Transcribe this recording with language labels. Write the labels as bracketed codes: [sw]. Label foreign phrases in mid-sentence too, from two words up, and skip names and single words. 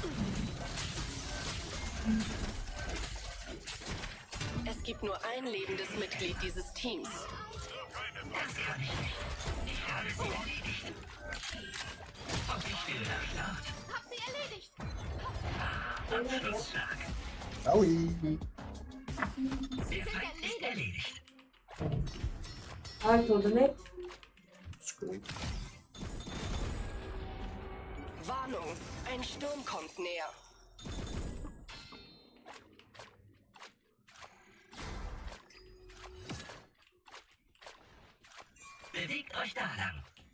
[de] Es gibt nur ein lebendes Mitglied dieses Teams. Das kann ich nicht. Ich habe sie erledigt. Und ich will nach Start. Hab sie erledigt. Abschlussschlag. Aui. Der Feind ist erledigt. [pt] Ai, tudo, né? [de] Warnung, ein Sturm kommt näher. Bewegt euch da lang.